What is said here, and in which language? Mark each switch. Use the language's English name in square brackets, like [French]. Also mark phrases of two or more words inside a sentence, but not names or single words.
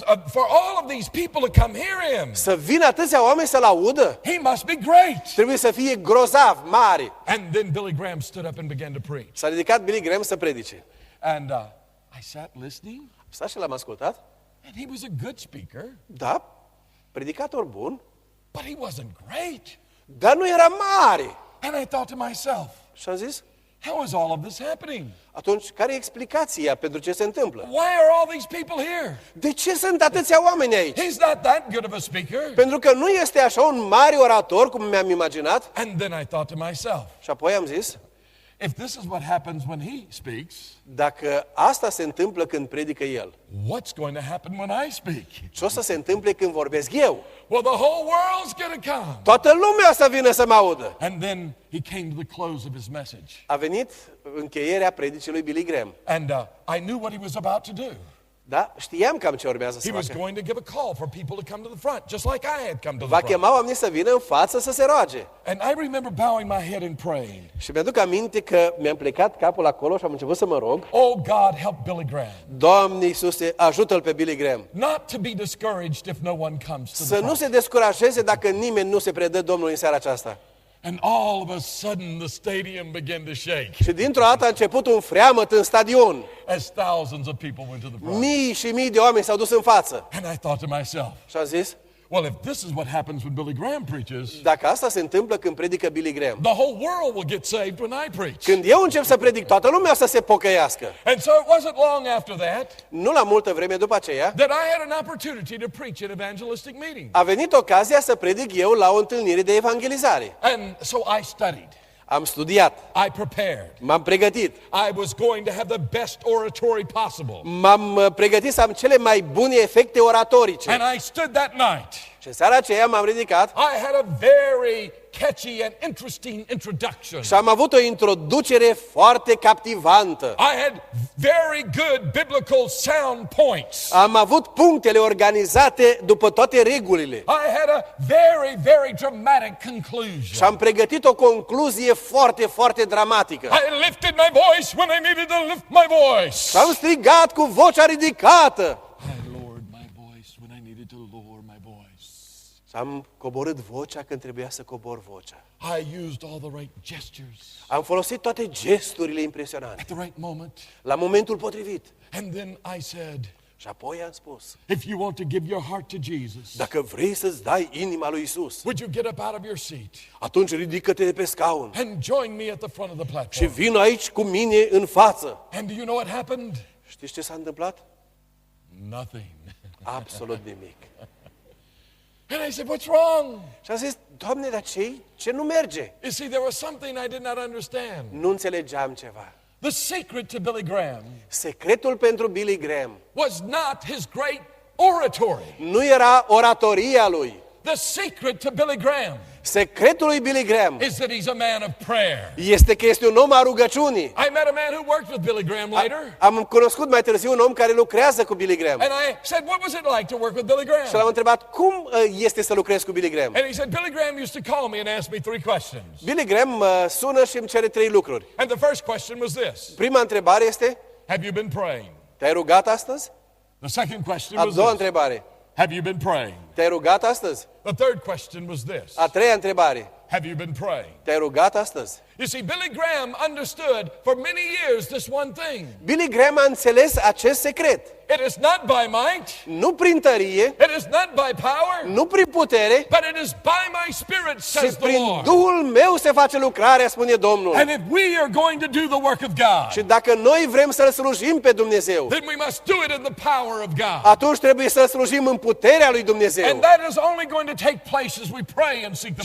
[English] For all of these people to come hear him, [Romanian] Să vină atâția oameni să-l audă, [English] he must be great. [Romanian] trebuie să fie grozav, mare. [English] And then Billy Graham stood up and began to preach. [Romanian] S-a ridicat Billy Graham să predice. [English] And I sat listening, [Romanian] Stai și l-am ascultat. [English] and he was a good speaker, [Romanian] Da, predicator bun, [English] but he wasn't great. [Romanian] dar nu era mare. [English] And I thought to myself, [Romanian] Și am zis, [English] how is all of this happening? [Romanian] atunci, care e explicația pentru ce se întâmplă? [English] Why are all these people here? [Romanian] De ce sunt atâția oameni aici? [English] He's not that good of a speaker. [Romanian] Pentru că nu este așa un mare orator, cum mi-am imaginat. [English] And then I thought to myself, [Romanian] Și apoi am zis, [English] if this is what happens when he speaks, [Romanian] dacă asta se întâmplă când predică el, [English] what's going to happen when I speak? [Romanian] ce o să se întâmple când vorbesc eu? [English] Well, the whole world's going to come. [Romanian] Toată lumea o să vină să mă audă. [English] And then he came to the close of his message. [Romanian] A venit încheierea predicii lui Billy Graham. [English] And I knew what he was about to do. [Romanian] Da? Știam cam ce urmează să [English] He was [Romanian] facă. [English] going to give a call for people to come to the front, just like I had come to the [Romanian] Va [English] front. [Romanian] chema oamenii să vină în față să se roage. [English] And I remember bowing my head and praying, [Romanian] Și mi-aduc aminte că mi-am plecat capul acolo și am început să mă rog. [English] oh God, help Billy Graham. [Romanian] Doamne Iisuse, ajută-l pe Billy Graham. [English] Not to be discouraged if no one comes to the [Romanian] Să nu [English] front. [Romanian] se descurajeze dacă nimeni nu se predă Domnului în seara aceasta. [English] And all of a sudden the stadium began to shake [Romanian] Și dintr-o dată a început un freamăt în stadion. [English] as thousands of people went to the front. [Romanian] Mii și mii de oameni s-au dus în față. [English] And I thought to myself, [Romanian] Și am zis, [English] well, if this is what happens when Billy Graham preaches, [Romanian] dacă asta se întâmplă când predică Billy Graham, [English] the whole world will get saved when I preach. [Romanian] când eu încep să predic, toată lumea o să se pocăiască. [English] And so it wasn't long after that [Romanian] Nu la multă vreme după aceea, [English] that I had an opportunity to preach at evangelistic meetings. [Romanian] a venit ocazia să predic eu la o întâlnire de evangelizare. [English] And so I studied. [Romanian] Am studiat, [English] I prepared. [Romanian] m-am pregătit, [English] I was going to have the best oratory possible. [Romanian] m-am pregătit să am cele mai bune efecte oratorice. [English] And I stood that night [Romanian] Și în seara aceea m-am ridicat [English] I had a very catchy and interesting introduction. [Romanian] și am avut o introducere foarte captivantă. [English] I had very good biblical sound points. [Romanian] Am avut punctele organizate după toate regulile. [English] I had a very, very dramatic conclusion. [Romanian] Și am pregătit o concluzie foarte, foarte dramatică. [English] I lifted my voice when I needed to lift my voice. [Romanian] Și am strigat cu vocea ridicată. [English] I lowered my voice when I needed to lower my voice. [Romanian] Și am coborât vocea când trebuia să cobor vocea. [English] I used all the right gestures [Romanian] Am folosit toate gesturile impresionante [English] at the right moment. [Romanian] la momentul potrivit. [English] And then I said, [Romanian] Și apoi am spus, [English] if you want to give your heart to Jesus, [Romanian] dacă vrei să-ți dai inima lui Isus, [English] would you get up out of your seat [Romanian] atunci ridică-te de pe scaun [English] and join me at the front of the [Romanian] și [English] platform? [Romanian] vin aici cu mine în față. [English] And do you know what happened? [Romanian] Știți ce s-a întâmplat? [English] Nothing. [Romanian] Absolut nimic. [English] And I said, what's wrong? [Romanian] Și am zis, Doamne, dar ce nu merge? [English] You see, there was something I did not understand. [Romanian] Nu înțelegeam ceva. [English] The secret to Billy Graham [Romanian] Secretul pentru Billy Graham [English] was not his great oratory. [Romanian] nu era oratoria lui. [English] The secret to Billy Graham [Romanian] Secretul lui Billy Graham [English] is that he's a man of prayer. [Romanian] este că este un om al rugăciunii. [English] I met a man who worked with Billy Graham later, [Romanian] Am cunoscut mai târziu un om care lucrează cu Billy Graham. [English] and I said, what was it like to work with Billy [Romanian] Și l-am [English] Graham? [Romanian] întrebat, cum este să lucrezi cu Billy Graham? [English] And he said, Billy Graham used to call me and ask me 3 questions. [Romanian] Billy Graham mă sună și îmi cere 3 lucruri. [English] And the first question was this: [Romanian] Prima întrebare este, [English] have you been praying? [Romanian] te-ai rugat astăzi? [English] The second question [Romanian] A [English] was [Romanian] doua [English] this: [Romanian] întrebare, [English] have you been praying? [Romanian] te-ai rugat astăzi? [English] The third question was this: [Romanian] A treia întrebare, [English] have you been praying? [Romanian] te-ai rugat astăzi? [English] You see, Billy Graham understood for many years this one thing. [Romanian] Billy Graham a înțeles acest secret. [English] It is not by might, [Romanian] Nu prin tărie, [English] it is not by power, [Romanian] nu prin putere, [English] but it is by my Spirit, [Romanian] ci [English] says the [Romanian] prin [English] Lord. [Romanian] Duhul meu se face lucrarea, spune Domnul. [English] And if we are going to do the work of God, [Romanian] Și dacă noi vrem să-L slujim pe Dumnezeu, [English] then we must do it in the power of God. [Romanian] atunci trebuie să-L slujim în puterea lui Dumnezeu. [English] And that is only going to take place as we pray and seek the